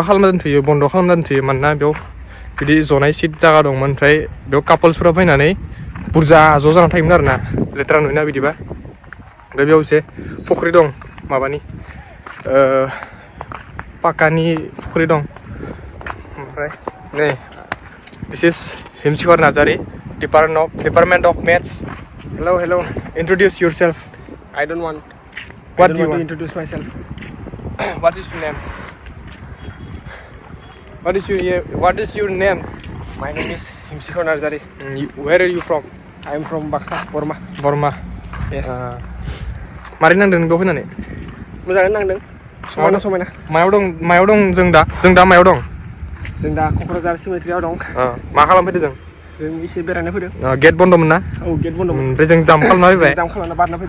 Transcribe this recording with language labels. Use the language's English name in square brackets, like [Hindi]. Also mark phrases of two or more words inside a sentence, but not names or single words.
[Bodo] खालामना दोनथ'यो बन्द' खालामना दोनथ'यो मानोना बेयाव बिदि जनाय सिट जागा दंमोन ओमफ्राय बेयाव कापल्सफोरा फैनानै बुरजा ज' जाना थायोमोन आरो ना लेथ्रा नुयोना बिदिबा ओमफ्राय बेयाव एसे फुख्रि दं माबानि पाकानि फुख्रि दं ओमफ्राय नै [English] this is Himsikor Narzari Department of Maths hello introduce yourself I don't want. What I do you don't want to want? introduce myself. What is your name? What is your name? My name is Himsikor Narzari. Where are you from? I am from Baksa, Burma. Burma. Yes. [Bodo] मारै नांदों बेयाव फैनानै मोजाङैनो नांदों समायना मायाव दं जों दा मायाव दं जों दा क'क्राझार सिमेट्रियाव दं मा खालामफैदों जों एसे बेरायनो फैदों गेट बन्द'मोन ना औ गेट बन्द'मोन ओमफ्राय जों जाम खालामना फैबाय जाम खालामना बारना फैदों